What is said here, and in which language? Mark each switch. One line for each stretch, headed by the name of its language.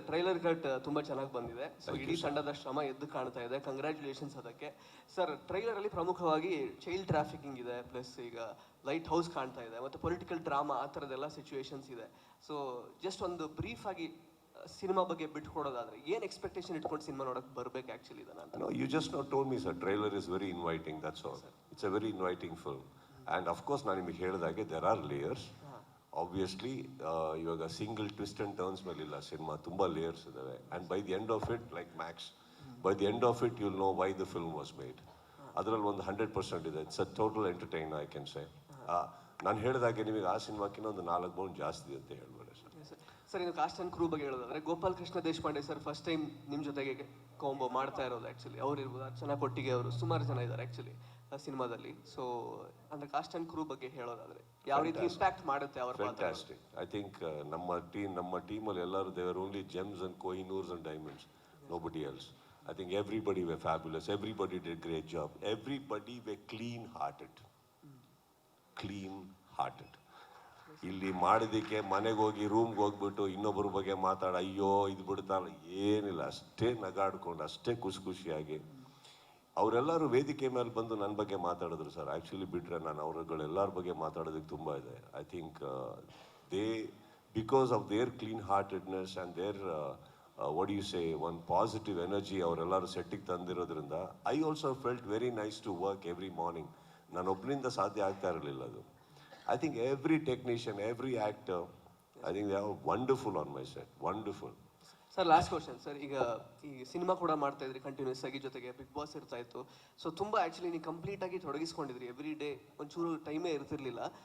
Kannada: Trailer cut ತುಂಬ ಚೆನ್ನಾಗಿ ಬಂದಿದೆ. ಸೊ ಇಡೀ ತಂಡದ ಶ್ರಮ ಎದ್ದು ಕಾಣ್ತಾ ಇದೆ. ಕಂಗ್ರ್ಯಾಚುಲೇಷನ್ಸ್ ಅದಕ್ಕೆ ಸರ್. ಟ್ರೈಲರಲ್ಲಿ ಪ್ರಮುಖವಾಗಿ ಚೈಲ್ಡ್ ಟ್ರಾಫಿಕಿಂಗ್ ಇದೆ, ಪ್ಲಸ್ ಈಗ ಲೈಟ್ ಹೌಸ್ ಕಾಣ್ತಾ ಇದೆ, ಮತ್ತು ಪೊಲಿಟಿಕಲ್ ಡ್ರಾಮಾ, ಆ ಥರದ್ದೆಲ್ಲ ಸಿಚುವೇಶನ್ಸ್ ಇದೆ. ಸೊ ಜಸ್ಟ್ ಒಂದು ಬ್ರೀಫ್ ಆಗಿ ಸಿನಿಮಾ ಬಗ್ಗೆ ಬಿಟ್ಕೊಡೋದಾದ್ರೆ ಏನು ಎಕ್ಸ್ಪೆಕ್ಟೇಷನ್ ಇಟ್ಕೊಂಡು ಸಿನಿಮಾ ನೋಡಕ್ಕೆ ಬರ್ಬೇಕು ಆ್ಯಕ್ಚುಲಿ ಇದನ್ನ ಅಂತ?
English: No, you just now told me, sir. Trailer is very inviting. That's all. It's a very inviting film. And of course,
Kannada: ನಾನು ನಿಮಗೆ ಹೇಳಿದಾಗೆ
English: there are layers.
Kannada: Obviously, ಇವಾಗ single twist and turns ಮೇಲಿಲ್ಲ cinema, ತುಂಬ layers ಇದ್ದಾವೆ.
English: And by the end of it, like max, by the end of it you'll know why the film was made.
Kannada: ಅದರಲ್ಲಿ ಒಂದು 100% ಇದೆ.
English: It's a total entertain, I can say.
Kannada: ನಾನು ಹೇಳಿದಾಗೆ ನಿಮಗೆ ಆ ಸಿನಿಮಾಕ್ಕಿಂತ ಒಂದು 4 ಬೌಂಡ್ ಜಾಸ್ತಿ ಅಂತ ಹೇಳ್ಬೇಡ ಸರ್. ಸರ್ ಇದು ಕಾಸ್ಟ್ ಆ್ಯಂಡ್ ಕ್ರೂ ಬಗ್ಗೆ ಹೇಳೋದಾದ್ರೆ, Gopal Krishna Deshpande sir first time ನಿಮ್ಮ ಜೊತೆಗೆ ಕಾಂಬೋ ಮಾಡ್ತಾ ಇರೋದು ಆ್ಯಕ್ಚುಲಿ. ಅವ್ರು ಇರ್ಬೋದು, ಅರ್ಚನಾ ಕೊಟ್ಟಿಗೆ ಅವರು, ಸುಮಾರು ಜನ ಇದ್ದಾರೆ ಆ್ಯಕ್ಚುಲಿ ಸಿನಿಮಾದಲ್ಲಿ. ಸೊ ಅಂದರೆ ಕಾಸ್ಟ್ ಆ್ಯಂಡ್ ಕ್ರೂ ಬಗ್ಗೆ ಹೇಳೋದಾದ್ರೆ ಯಾವ ರೀತಿ ಇಂಪ್ಯಾಕ್ಟ್ ಮಾಡುತ್ತೆ ಅವ್ರ ಪಾತ್ರ?
English: Fantastic. I think
Kannada: ನಮ್ಮ ಟೀಮಲ್ಲಿ ಎಲ್ಲರೂ
English: They're only gems and Kohinoors and diamonds, nobody else. I think everybody were fabulous. Everybody did great job. Everybody were clean-hearted. Clean-hearted.
Kannada: ಇಲ್ಲಿ ಮಾಡಿದ್ದಕ್ಕೆ ಮನೆಗೆ ಹೋಗಿ ರೂಮ್ಗೆ ಹೋಗ್ಬಿಟ್ಟು ಇನ್ನೊಬ್ಬರ ಬಗ್ಗೆ ಅಯ್ಯೋ ಇದು ಬಿಡ್ತಾರಲ್ಲ, ಏನಿಲ್ಲ. ಅಷ್ಟೇ ನಗಾಡ್ಕೊಂಡು, ಅಷ್ಟೇ ಖುಷಿಯಾಗಿ ಅವರೆಲ್ಲರೂ ವೇದಿಕೆ ಮೇಲೆ ಬಂದು ನನ್ನ ಬಗ್ಗೆ ಮಾತಾಡಿದ್ರು ಸರ್. ಆ್ಯಕ್ಚುಲಿ ಬಿಟ್ಟರೆ ನಾನು ಅವರುಗಳೆಲ್ಲರ ಬಗ್ಗೆ ಮಾತಾಡೋದಕ್ಕೆ ತುಂಬ ಇದೆ. I think
English: they, because of their clean heartedness and their what do you say, one positive energy
Kannada: ಅವರೆಲ್ಲರೂ ಸೆಟ್ಟಿಗೆ ತಂದಿರೋದ್ರಿಂದ
English: I also felt very nice to work every morning.
Kannada: ನಾನು ಒಬ್ಬನಿಂದ ಸಾಧ್ಯ ಆಗ್ತಾ ಇರಲಿಲ್ಲ ಅದು.
English: I think every technician, every actor, I think they are wonderful on my set, wonderful.
Kannada: Sir last question sir, ಈಗ ಈ cinema ಕೂಡ ಮಾಡ್ತಾ ಇದ್ರಿ ಕಂಟಿನ್ಯೂಸ್ ಆಗಿ, ಜೊತೆಗೆ ಬಿಗ್ ಬಾಸ್ ಇರ್ತಾ ಇತ್ತು. ಸೊ ತುಂಬ ಆ್ಯಕ್ಚುಲಿ ನೀವು ಕಂಪ್ಲೀಟ್ ಆಗಿ ತೊಡಗಿಸ್ಕೊಂಡಿದ್ರಿ, ಎವ್ರಿ ಡೇ ಒಂಚೂರು ಟೈಮೇ ಇರ್ತಿರ್ಲಿಲ್ಲ.